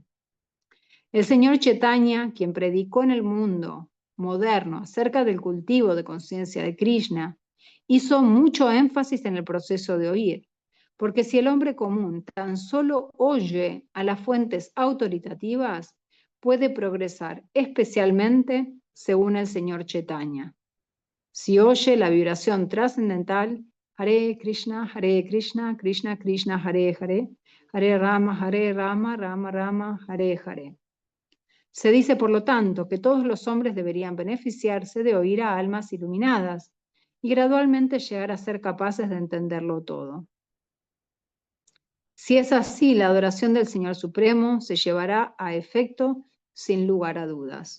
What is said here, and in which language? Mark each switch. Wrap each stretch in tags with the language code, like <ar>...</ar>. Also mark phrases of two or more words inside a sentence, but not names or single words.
<es>El señor Chaitanya, quien predicó en el mundo moderno acerca del cultivo de conciencia de Krishna, hizo mucho énfasis en el proceso de oír, porque si el hombre común tan solo oye a las fuentes autoritativas, puede progresar, especialmente según el señor Chaitanya. Si oye la vibración trascendental,</es> <sa>Hare Krishna, Krishna Krishna, Hare Hare, Hare Rama, Rama Rama, Hare Hare.</sa> <es>Se dice, por lo tanto, que todos los hombres deberían beneficiarse de oír a almas iluminadas y gradualmente llegar a ser capaces de entenderlo todo. Si es así, la adoración del Señor Supremo se llevará a efecto sin lugar a dudas.</es>